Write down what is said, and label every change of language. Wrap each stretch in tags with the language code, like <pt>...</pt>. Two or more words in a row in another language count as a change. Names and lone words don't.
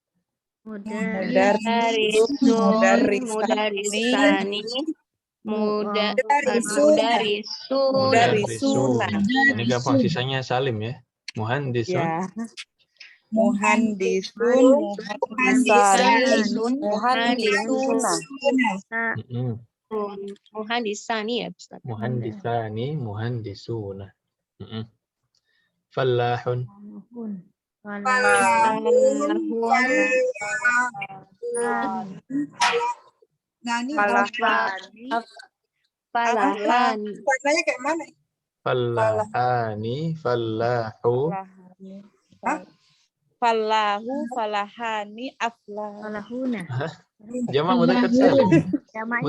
<ar>مدرّسانِ، مدرّسونَ.</ar> <id>Ini gampang, sisanya salim ya.</id> <ar>Muhandisun. Ya. Muhandisuna. مهندسانِ يا أستاذ. مهندسانِ، مهندسونَ. Fallahun. Nani Falahani. Falahani.</ar> <id>warnanya kayak mana?</id> <ar>فلّاحانِ، فلّاحٌ. Falahani. Hah? فلّاحٌ، فلّاحانِ، أفلح. Falahuna. جمع مذكر سالم.</ar> <id>Jamaknya</id>